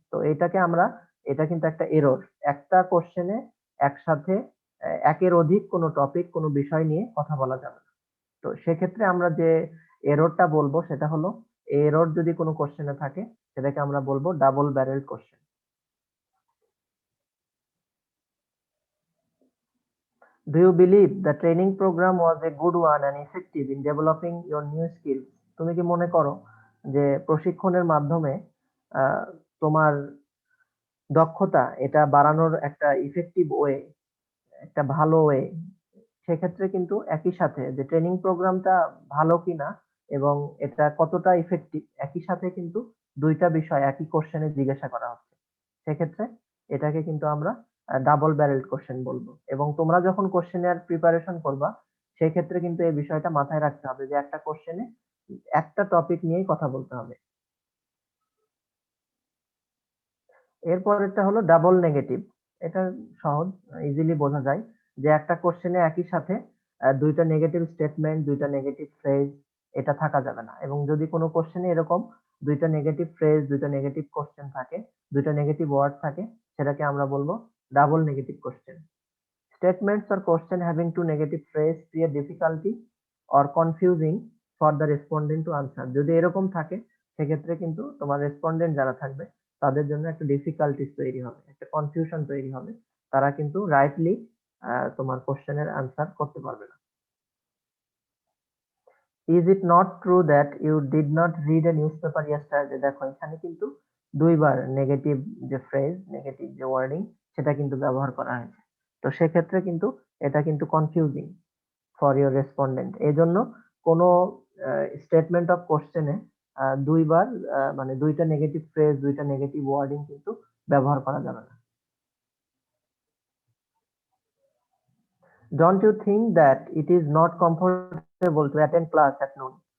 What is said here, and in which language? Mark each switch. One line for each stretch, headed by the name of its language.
Bangla: তো এটা কিন্তু একটা এরর। একটা কোশ্চেনে একসাথে একের অধিক কোনো টপিক, কোনো বিষয় নিয়ে কথা বলা যাবে না। তো সেক্ষেত্রে আমরা যে এররটা বলবো সেটা হলো, এরর যদি কোনো কোশ্চেনে থাকে সেটাকে আমরা বলবো double barrel question.
English: Do you believe the training program was a good one and effective in developing your new skills?
Bangla: তুমি কি মনে করো যে প্রশিক্ষণের মাধ্যমে তোমার দক্ষতা এটা বাড়ানোর একটা ইফেক্টিভ ওয়ে, একটা ভালো ওয়ে? সেক্ষেত্রে কিন্তু একই সাথে যে ট্রেনিং প্রোগ্রামটা ভালো কিনা এবং এটা কতটা ইফেক্টিভ, একই সাথে কিন্তু দুইটা বিষয় একই কোশ্চেনে জিজ্ঞাসা করা হচ্ছে, সেক্ষেত্রে এটাকে কিন্তু আমরা ডাবল ব্যারেল কোশ্চেন বলবো। এবং তোমরা যখন কোশ্চেনের প্রিপারেশন করবা সেক্ষেত্রে কিন্তু এই বিষয়টা মাথায় রাখতে হবে যে একটা কোশ্চেনে একটা টপিক নিয়েই কথা বলতে হবে। এরপরেরটা হলো ডাবল নেগেটিভ। এটা সহজ, ইজিলি বোঝা যায় যে একটা কোশ্চেনে একই সাথে দুইটা নেগেটিভ স্টেটমেন্ট, দুইটা নেগেটিভ ফ্রেজ এটা থাকা যাবে না। এবং যদি কোনো কোশ্চেনে এরকম দুইটা নেগেটিভ ফ্রেজ, দুইটা নেগেটিভ কোশ্চেন থাকে, দুইটা নেগেটিভ ওয়ার্ড থাকে, সেটাকে আমরা বলবো double negative question.
English: Statements or question having two negative phrase create difficulty or confusing for the respondent to answer.
Bangla: যদি এরকম থাকে সেক্ষেত্রে কিন্তু তোমার রেসপন্ডেন্ট যারা থাকবে তাদের জন্য একটা ডিফিকাল্টিস তৈরি হবে, একটা কনফিউশন তৈরি হবে, তারা কিন্তু রাইটলি তোমার কোশ্চেনের আনসার করতে পারবে না।
English: Is it not true that you did not read a newspaper yesterday?
Bangla: দেখো এখানে কিন্তু দুইবার নেগেটিভ যে ফ্রেজ, নেগেটিভ যে ওয়ার্ডিং সেটা কিন্তু ব্যবহার করা হয়েছে। তো সেক্ষেত্রে কিন্তু এটা কিন্তু
English: Confusing for your respondent.
Bangla: এই জন্য কোনো স্টেটমেন্ট অফ কোশ্চেনে দুইবার মানে দুইটা নেগেটিভ ফ্রেজ, দুইটা নেগেটিভ ওয়ার্ডিং কিন্তু ব্যবহার করা যাবে না।
English: Don't you think that it is not comfortable to attend class at noon?